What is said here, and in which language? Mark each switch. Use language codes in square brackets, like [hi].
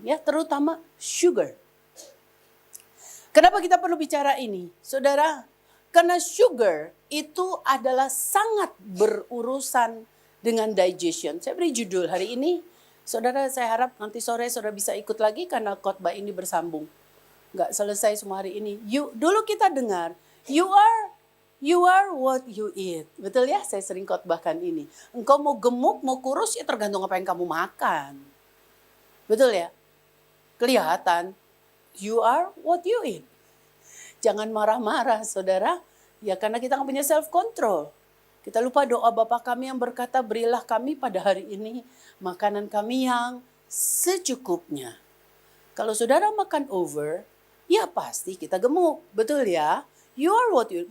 [id] Ya, terutama sugar. Kenapa kita perlu bicara ini? Saudara, karena sugar itu adalah sangat berurusan dengan digestion. Saya beri judul hari ini. Saudara, saya harap nanti sore saudara bisa ikut lagi karena khotbah ini bersambung. Nggak selesai semua hari ini. Dulu kita dengar, [en] you are what you eat. [id] Betul ya? Saya sering khotbahkan ini. Engkau mau gemuk, mau kurus, ya tergantung apa yang kamu makan. Betul ya? Kelihatan, [en] you are what you eat. [id] Jangan marah-marah, saudara. Ya karena kita nggak punya self-control. Kita lupa doa Bapa kami yang berkata, berilah kami pada hari ini makanan kami yang secukupnya. Kalau saudara makan over, ya pasti kita gemuk. Betul ya? [en] You are what you eat.